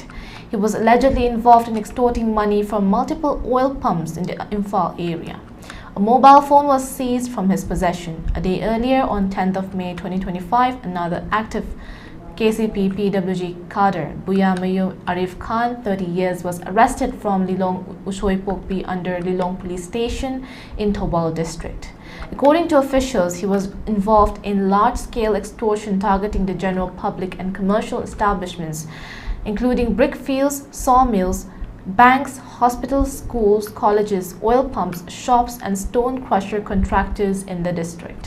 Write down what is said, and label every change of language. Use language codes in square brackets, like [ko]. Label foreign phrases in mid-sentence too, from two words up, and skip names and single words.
[en] He was allegedly involved in extorting money from multiple oil pumps in the Imphal area. A mobile phone was seized from his possession. A day earlier, on 10th of May 2025, another active KCP PWG cadre, Buyamayu Arif Khan, 30 years, was arrested from Lilong Ushoy Pokpi under Lilong Police Station in Thobal District. According to officials, he was involved in large-scale extortion targeting the general public and commercial establishments, including brick fields, sawmills, banks, hospitals, schools, colleges, oil pumps, shops, and stone crusher contractors in the district.